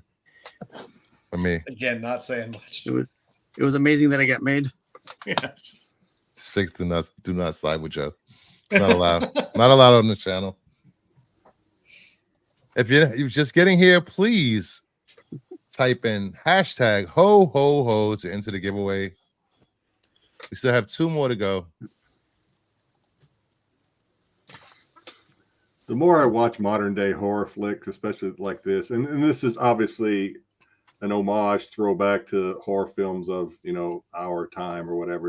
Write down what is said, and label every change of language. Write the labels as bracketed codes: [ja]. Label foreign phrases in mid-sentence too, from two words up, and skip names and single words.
[en] For me. Again, not saying much. It was amazing that I got made. Yes. 6 do not side with Joe. Not allowed. Not allowed on the channel. If you're just getting here, please type in hashtag ho ho ho to enter the giveaway. We still have 2 more to go. The more I watch modern day horror flicks, especially like this, and this is obviously an homage throwback to horror films of, our time or whatever.